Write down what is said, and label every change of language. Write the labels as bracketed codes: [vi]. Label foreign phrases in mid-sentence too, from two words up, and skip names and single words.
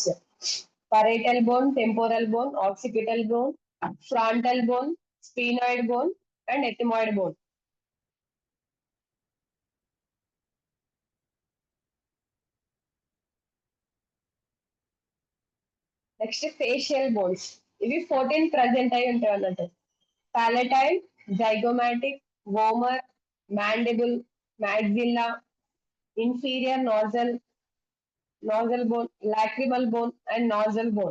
[en] parietal bone, temporal bone, occipital bone, frontal bone, sphenoid bone, and ethmoid bone. next facial bones. [te] ఇవి 14 ప్రజెంట్ అయి ఉంటాయి అన్నట్టు. [en] palatine, zygomatic, vomer, mandible, maxilla, inferior nasal bone, lacrimal bone and nasal bone.